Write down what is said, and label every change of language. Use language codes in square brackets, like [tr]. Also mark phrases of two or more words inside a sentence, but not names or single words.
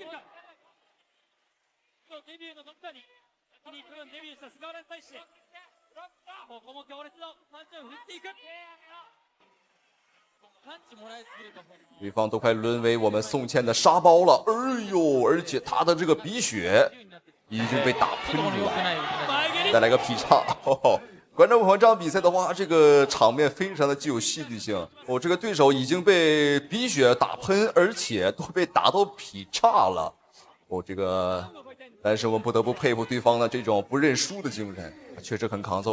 [zh] 对方都快淪為我們宋茜的沙包了，哎呦！而且他的這個鼻血已經被打噴出來，再來個劈叉。觀眾朋友，這場比賽的話，這個場面非常的具有戲劇性。這個對手已經被鼻血打噴，而且都被打到劈叉了。但是我們不得不佩服對方的這種不認輸的精神，確實很抗揍。